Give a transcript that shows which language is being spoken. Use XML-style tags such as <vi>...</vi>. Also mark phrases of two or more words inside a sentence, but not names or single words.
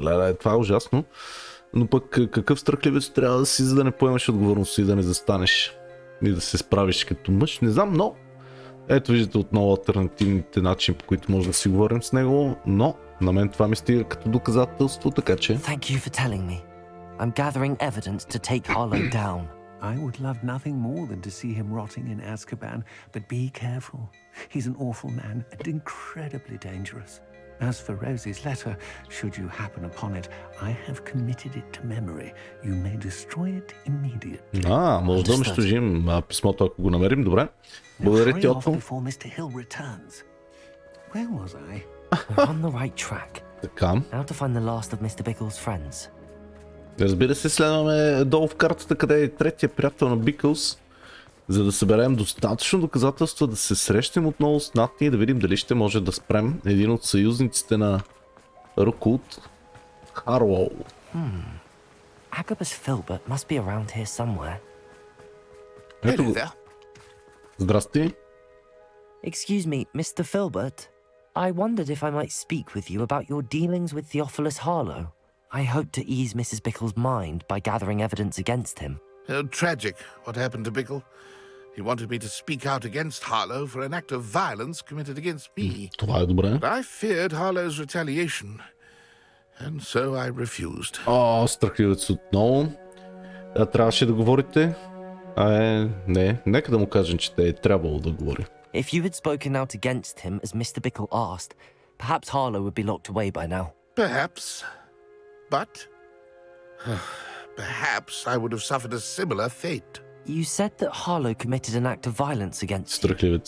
<bg>Това е ужасно, но пък какъв страхливец трябва да си, за да не поемеш отговорност и да не застанеш и да се справиш като мъж, не знам, но ето виждате отново алтернативните начини, по които може да си говорим с него, но на мен това ми стига като доказателство, така че...</bg> <en>Thank you for telling me. I'm gathering evidence to take Harlow down. I would love nothing more than to see him rotting in Azkaban, but be careful. He's an awful man and incredibly dangerous. As for Rosie's letter, should you happen upon it, I have committed it to memory. You may destroy it immediately.</en> <bg>Може да унищожим писмото, ако го намерим, добре. Благодаря ти, Отто.</bg> <en>Where was I? We're on the right track.</en> <bg>Така.</bg> <en>Now to find the last of Mr. Bickle's friends.</en> <bg>Разбира се, следваме долу в картата, къде е третия приятел на Бикълс, за да съберем достатъчно доказателства да се срещнем отново с Натни и да видим дали ще може да спрем един от съюзниците на Рукулт, Харуоу.</bg> <en>Agabus Filbert must be around here somewhere.</en> <bg>Ето го. Здрасти.</bg> <en>Excuse me, Mr. Filbert. I wondered if I might speak with you about your dealings with Theophilus Harlow. I hope to ease Mrs. Bickle's mind by gathering evidence against him. Tragic what happened to Bickle. He wanted me to speak out against Harlow for an act of violence committed against me.</en> <bg>Това е добре.</bg> <en>But I feared Harlow's retaliation, and so I refused.</en> <bg>Страхливец отново. Трябваше да говорите. Не, нека да му кажем, че те е трябвало да говори.</bg> <en>If you had spoken out against him as Mr. Bickle asked, perhaps Harlow would be locked away by now. Perhaps. But perhaps I would have suffered a similar fate. You said that Harlow committed an act of violence against you.</en> <bg>Страхливец.</bg>